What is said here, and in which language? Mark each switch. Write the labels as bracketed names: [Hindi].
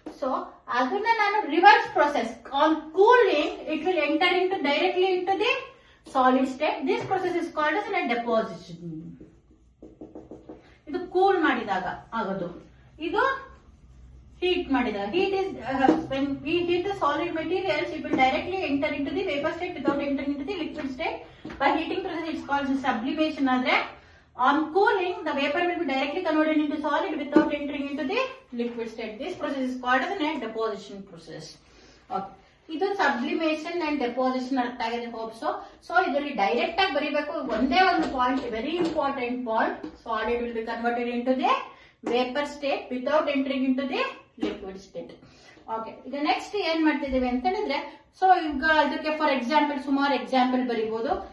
[English] so [Kannada] ಅದನ್ನ ನಾನು [English] Reverse process on cooling it will enter into directly into the solid state. This process is called as a deposition. [Kannada] ಇದು cool ಮಾಡಿದಾಗ ಆಗೋದು. ಇದು heat ಮಾಡಿದಾಗ. [English] Heat is when we heat the solid materials, it will directly enter into the vapor state without entering into the liquid state. By heating process, it's called sublimation. Adre on cooling, the vapor will be directly converted into solid without entering into the liquid state. This process is called as a deposition process. Okay. [Kannada] ಇದು sublimation and deposition ಅರ್ಥ ಆಗಿದೆ hope so. So ಇದರಲ್ಲಿ direct ಆಗಿ ಬರೀಬೇಕು ಒಂದೇ ಒಂದು point, very important point. [English] Solid will be converted into the vapour state without entering into the liquid state. [Kannada] Okay, ಈಗ next ಏನ್ ಮಾಡ್ತಿದ್ದೇವೆ ಅಂತ ಹೇಳಿದ್ರೆ, ಸೊ ಈಗ ಇದಕ್ಕೆ ಫಾರ್ ಎಕ್ಸಾಂಪಲ್ ಸುಮಾರು ಎಕ್ಸಾಂಪಲ್ ಬರೀಬಹುದು.